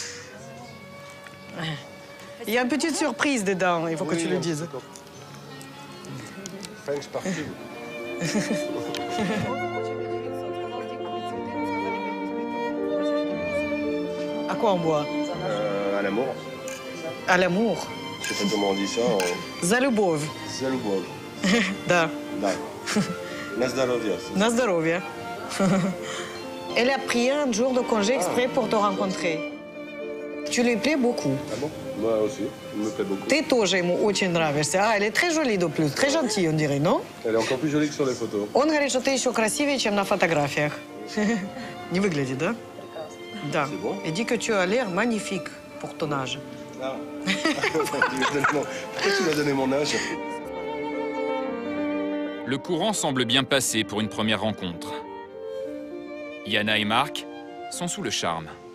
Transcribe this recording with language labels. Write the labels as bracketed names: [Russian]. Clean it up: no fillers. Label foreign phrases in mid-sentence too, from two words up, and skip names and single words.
[French] Il y a une petite surprise dedans, il faut que tu le dises. Thanks partout. À quoi on boit? À l'amour. À l'amour. Je sais pas comment on dit ça. [Russian] За любовь. За любовь. Да. Да. На здоровье. На здоровье. [French] Elle a pris un jour de congé exprès pour te rencontrer. Tu lui plais beaucoup. Ah bon? Moi aussi, il me plaît beaucoup. [Russian] Ты тоже ему очень нравишься. А, [French] elle est très jolie de plus, très gentille, on dirait, non? Elle est encore plus jolie que sur les photos. [Russian] Он говорит, что ты еще красивее, чем на фотографиях. Не выглядит, да? Да. [French] C'est bon? Et dit que tu as l'air magnifique pour ton âge. Ah. Pourquoi tu m'as donné mon âge? Le courant semble bien passer pour une première rencontre. Yana et Marc sont sous le charme.